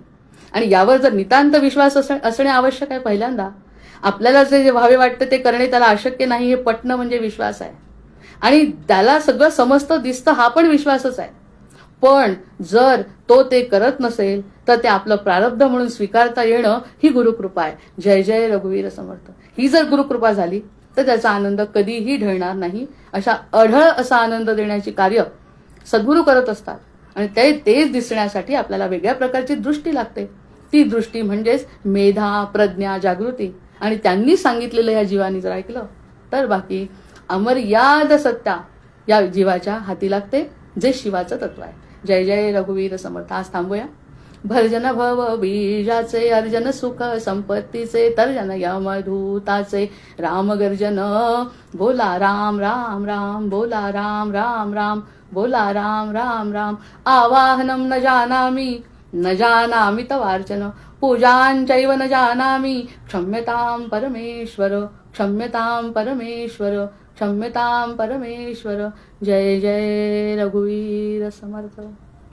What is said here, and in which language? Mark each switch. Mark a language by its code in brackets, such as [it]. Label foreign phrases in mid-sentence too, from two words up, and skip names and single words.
[mr] आणि यावर जर नितांत विश्वास असणे आवश्यक आहे. पहिल्यांदा आपल्याला जे व्हावे वाटतं ते करणे त्याला अशक्य नाही हे पटणं म्हणजे विश्वास आहे. आणि त्याला सगळं समजतं दिसतं हा पण विश्वासच आहे. पण जर तो ते करत नसेल तर ते आपलं प्रारब्ध म्हणून स्वीकारता येणं ही गुरुकृपा आहे. जय जय रघुवीर समर्थ. ही जर गुरुकृपा झाली तर त्याचा आनंद कधीही ढळणार नाही. अशा अढळ असा आनंद देण्याची कार्य सद्गुरू करत असतात. आणि तेच दिसण्यासाठी आपल्याला वेगळ्या प्रकारची दृष्टी लागते. ती दृष्टी म्हणजेच मेधा, प्रज्ञा, जागृती. आणि त्यांनी सांगितलेलं या जीवानी जर ऐकलं तर बाकी अमर्याद सत्ता या जीवाच्या हाती लागते, जे शिवाचं तत्व आहे. जय जय रघुवीर समर्थ. आज थांबूया. भर्जन भव बीजाचे, अर्जन सुख संपत्तीचे, तर्जन यमधूताचे, राम गर्जन बोला राम राम राम, बोला राम राम राम, बोला राम राम राम. [sa] आवाहनम न जानामि, न जानामि तवार्चन, पूजांचैव न जानामि, क्षम्यतां परमेश्वर, क्षम्यतां परमेश्वर, क्षम्यतां परमेश्वर. [mr] जय जय रघुवीर समर्थ.